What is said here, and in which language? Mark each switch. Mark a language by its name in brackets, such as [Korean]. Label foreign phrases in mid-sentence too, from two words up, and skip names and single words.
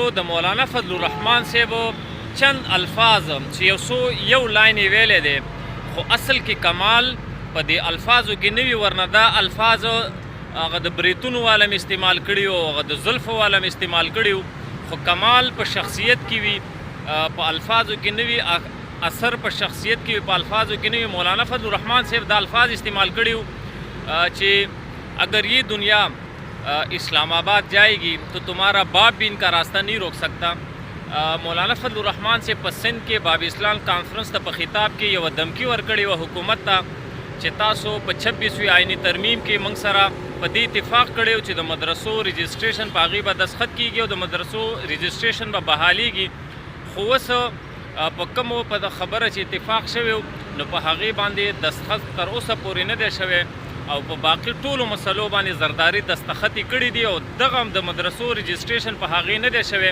[Pashto] د مولانا فضل الرحمن صاحب چند الفاظ چې یو لاین یې ویلی دی، خو اصل کې کمال په دې الفاظو کې نه وي، ورنه دا الفاظ هغه د بریتونو والا م استعمال کړي وو، هغه د زلفو والا م استعمال کړي وو، خو کمال په شخصیت کې وي، په الفاظو کې نه وي، اثر په شخصیت کې وي، په الفاظو کې نه وي. مولانا فضل الرحمن صاحب دا الفاظ استعمال کړي وو چې [Urdu] اگر یہ دنیا اسلام آباد جائے گی تو تمہارا باپ بھی ان کا راستہ نہیں روک سکتا. [Pashto] مولانا فضل الرحمن سے په سند کې باب اسلام کانفرنس ته په خطاب کې یوه دمکي ورکړې وه حکومت ته چې تاسو په 26وي آئیني ترمیم کې موږ سره په دې اتفاق کړی و چې د مدرسو رجسټریشن په هغې به دستخط کېږي او د مدرسو رجسټریشن به بحالېږي. خو اوس په کومو په خبره چې اتفاق شوی نو په هغې باندې دستخط تر اوسه پورې نه دی شوی او په باقي ټولو مسلو باندې زرداري دستخط یې کړي دي او دغه هم د مدرسو رجسټریشن په هغې نه دی شوی.